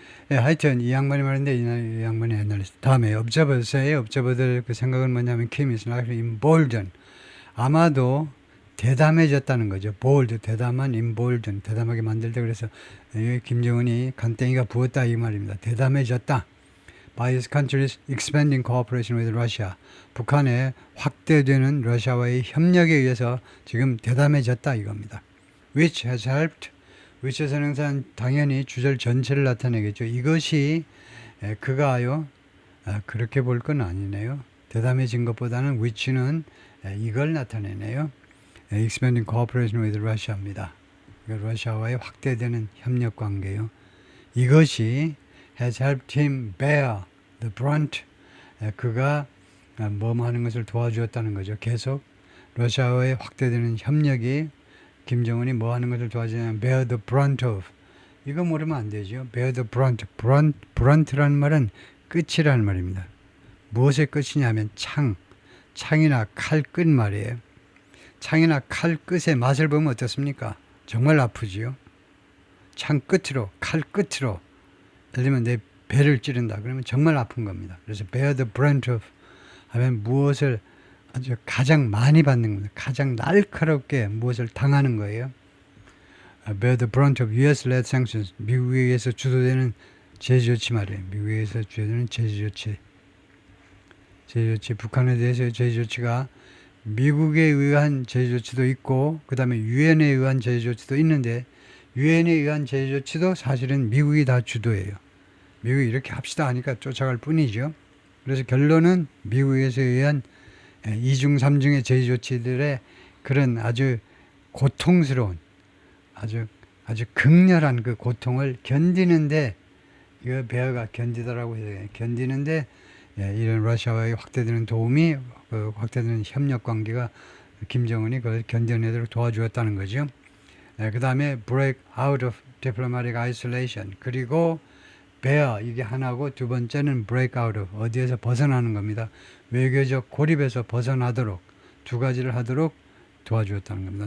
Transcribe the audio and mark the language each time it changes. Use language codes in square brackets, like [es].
[ko] 하여튼 이 양반이 말인데 이 양반이 옛날에 다음에 observers의 observer들 그 생각은 뭐냐면 [en] Kim is likely emboldened. [ko] 아마도 대담해졌다는 거죠. bold, 대담한, emboldened, 대담하게 만들다. 그래서 김정은이 간땡이가 부었다 이 말입니다. 대담해졌다. [en] By his country's expanding cooperation with Russia. [ko] 북한의 확대되는 러시아와의 협력에 의해서 지금 대담해졌다 이겁니다. [en] Which has helped. [ko] which에서는 항상 당연히 주절 전체를 나타내겠죠. 이것이 그가요. 그렇게 볼 건 아니네요. 대담해진 것보다는 which는 이걸 나타내네요. [en] expanding cooperation with Russia입니다. [ko] 러시아와의 확대되는 협력 관계요. 이것이 [en] has helped him bear the brunt. [ko] 그가 뭐 하는 것을 도와주었다는 거죠. 계속 러시아와의 확대되는 협력이 김정은이 뭐 하는 것을 도와주냐면 [en] bear the brunt of. [ko] 이거 모르면 안 되죠. [en] bear the brunt. [ko] brunt라는 말은 끝이라는 말입니다. 무엇의 끝이냐면 창이나 칼 끝 말이에요. 창이나 칼 끝의 맛을 보면 어떻습니까? 정말 아프지요. 창 끝으로, 칼 끝으로. 예를 들면 내 배를 찌른다. 그러면 정말 아픈 겁니다. 그래서 [en] bear the brunt of [ko] 하면 무엇을 아주 가장 많이 받는 겁니다. 가장 날카롭게 무엇을 당하는 거예요. [en] bear the brunt of US-led sanctions. [ko] 미국에 의해서 주도되는 제재 조치 말이에요. 미국에 의해서 주도되는 제재 조치. 북한에 대해서의 제재 조치가 미국에 의한 제재 조치도 있고 그 다음에 유엔에 의한 제재 조치도 있는데 유엔에 의한 제재 조치도 사실은 미국이 다 주도해요. 미국이 이렇게 합시다 하니까 쫓아갈 뿐이죠. 그래서 결론은 미국에서 의한 2중, 3중의 제재 조치들의 그런 아주 고통스러운 아주 극렬한 그 고통을 견디는데 이거 베어가 견디더라고 해요. 견디는데 이런 러시아와의 확대되는 도움이 그 확대되는 협력 관계가 김정은이 그걸 견뎌내도록 도와주었다는 거죠. 그 다음에 [en] break out of diplomatic isolation. [ko] 그리고 bear 이게 하나고 두 번째는 [en] break out of [ko] 어디에서 벗어나는 겁니다. 외교적 고립에서 벗어나도록 두 가지를 하도록 도와주었다는 겁니다.